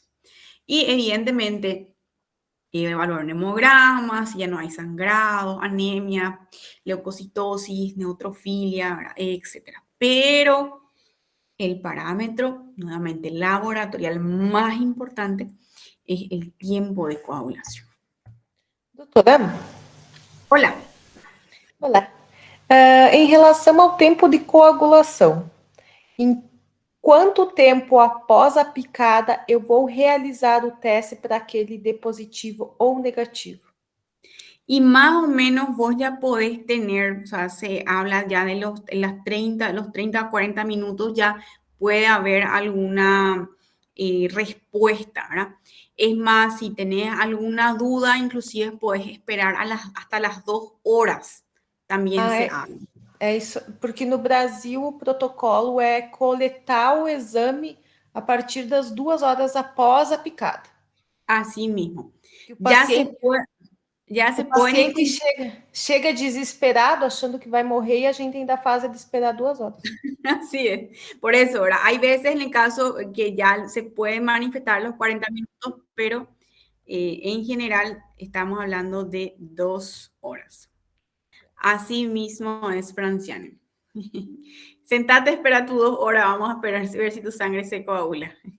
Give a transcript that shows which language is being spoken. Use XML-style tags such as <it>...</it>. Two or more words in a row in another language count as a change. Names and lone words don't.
<es>Y evidentemente, evaluar hemogramas, si ya no hay sangrado, anemia, leucocitosis, neutrofilia, etcétera. Pero el parámetro, nuevamente laboratorial más importante, es el tiempo de coagulación.</es> <pt>Doutora?</pt> <es>Hola.</es> <pt>Olá. Em relação ao tempo de coagulação, em quanto tempo após a picada eu vou realizar o teste para que ele dê positivo ou negativo?</pt> <es>Y más o menos vos ya podés tener, o sea, se habla ya de los 30 a 40 minutos, ya puede haber alguna respuesta, ¿verdad? Es más, si tenés alguna duda, inclusive podés esperar hasta las 2 horas. También se habla.</es> <pt>É isso, porque no Brasil o protocolo é coletar o exame a partir das 2 horas após a picada.</pt> <es>Así mismo.</es> <pt>Que o</pt> <es>Ya</es> <pt>paciente,</pt> <es>se pueden</es> <pt>chega desesperado achando que vai morrer e a gente ainda faz ele esperar 2 horas.</pt> <es>Así es. Por eso, ¿verdad? Hay veces en el caso que ya se pueden manifestar los 40 minutos, pero en general estamos hablando de 2 horas. Así mismo es, Franciane. Sentate, espera tus 2 horas. Vamos a esperar a ver si tu sangre se coagula.</es>